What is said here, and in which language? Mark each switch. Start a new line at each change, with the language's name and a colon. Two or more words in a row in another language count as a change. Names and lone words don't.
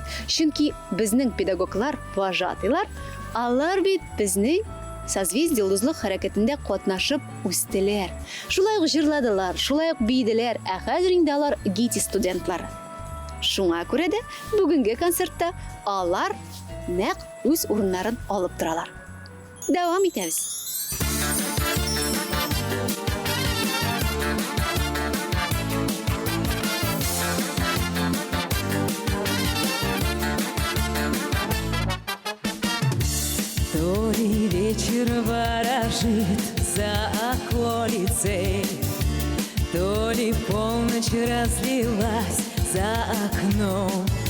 Tatar: Чөнки безнең педагоглар, вожатыйлар, алар бит безнең созвездие йолдызлык хәрәкәтендә катнашып үстеләр. Шулай ук җырладылар, шулай ук бийделәр, ә хәзер инде алар ГИТИС студентлары. Шуңа күрә дә бүгенге концертта алар нәкъ үз урыннарын алып торалар. Дәвам итәбез.
Russian: То ли вечер ворожит за околицей, то ли полночь разлилась за окном.